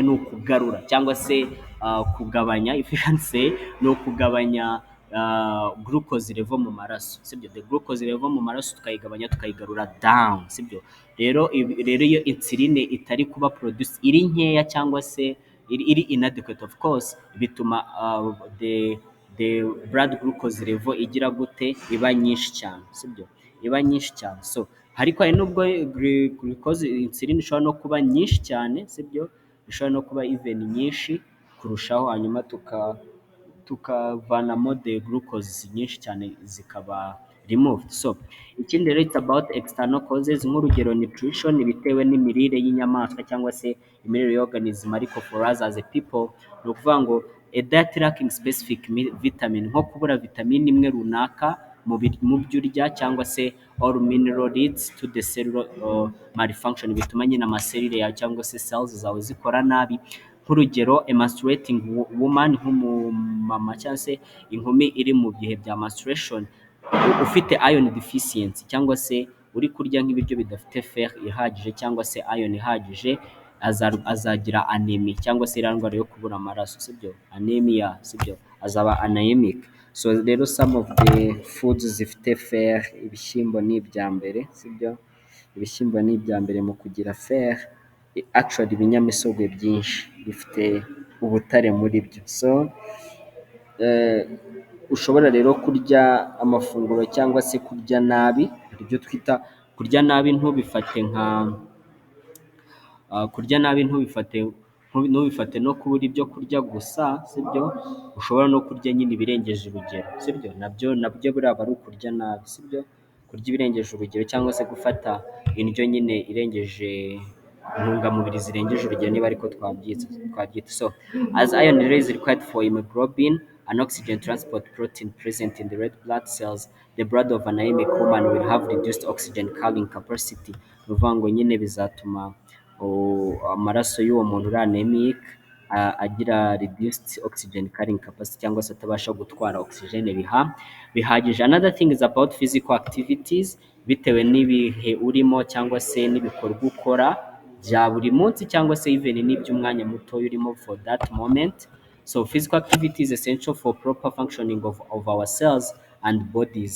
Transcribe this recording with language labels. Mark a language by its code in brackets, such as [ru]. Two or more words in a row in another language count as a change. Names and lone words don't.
[rw] Ni ukugarura cyangwa se kugabanya efficiency, ni ukugabanya [en] glucose level [rw] mu maraso, sibyo? [en] The glucose level [rw] mu maraso tukayigabanya tukayigarura down, sibyo? Rero iyo insuline itari kuba produce, iri nkeya cyangwa se iri inadequate, [en] of course, [rw] bituma [en] the blood glucose level [rw] igira gute, iba nyinshi cyane, sibyo? Iba nyinshi cyane. So ariko hari nubwo glucose insuline ishobora no kuba nyinshi cyane, sibyo? Ishobora no kuba even nyinshi kurushaho, hanyuma tukavanamo [en] the glucose [rw] nyinshi cyane zikaba removed. So ikindi rero, [en] it's about external causes, [rw] nk'urugero nutrition, bitewe n'imirire y'inyamaswa cyangwa se imirire y'organism. [en] Ariko for us as a people, [rw] ni ukuvuga ngo [en] a diet lacking specific vitamin, [rw] nko kubura vitamine imwe runaka mu byo urya, cyangwa se [en] all mineral leads to the cellular malfunction, [rw] bituma nyine amaserire yawe cyangwa se cells zawe zikora nabi. [en] Nk'urugero a menstruating woman, [rw] nk'umumama cyangwa se inkumi iri mu bihe bya menstruation, ufite [en] iron deficiency [rw] cyangwa se uri kurya nk'ibiryo bidafite fer ihagije cyangwa se iron ihagije, azagira anemia cyangwa se irangwa yo kubura amaraso, sibyo? Anemia, sibyo? Azaba anemic. So rero [en] some of the foods [rw] zifite fer, ibishyimbo ni ibya mbere, sibyo? Ibishyimbo ni ibya mbere mu kugira fer. Actually ibinyamisogwe byinshi bifite ubutare muri byo. So ushobora rero kurya amafunguro cyangwa se kurya nabi, ibyo twita kurya nabi. Ntubifate nka kurya nabi, ntubifate no kubura ibyo kurya gusa, sibyo? Ushobora no kurya nyine ibirengeje urugero, sibyo? Nabyo buriya aba ari ukurya nabi, sibyo? Kurya ibirengeje urugero cyangwa se gufata indyo nyine irengeje intungamubiri zirengeje urugero, niba ariko twabyita. [en] So as iron is required for hemoglobin, an oxygen transport protein present in the red blood cells, the blood of an anemic woman will have reduced oxygen carrying capacity. [rw] Ni ukuvuga ngo nyine bizatuma amaraso y'uwo muntu uri anemic agira [en] reduced oxygen carrying capacity, [rw] cyangwa se atabasha gutwara oxygen bihagije. [en] Another thing is about physical activities, [rw] bitewe n'ibihe urimo cyangwa se n'ibikorwa ukora bya buri munsi, cyangwa se even n'iby'umwanya muto urimo [en] for that moment. So physical activity is essential for proper functioning of our cells and bodies.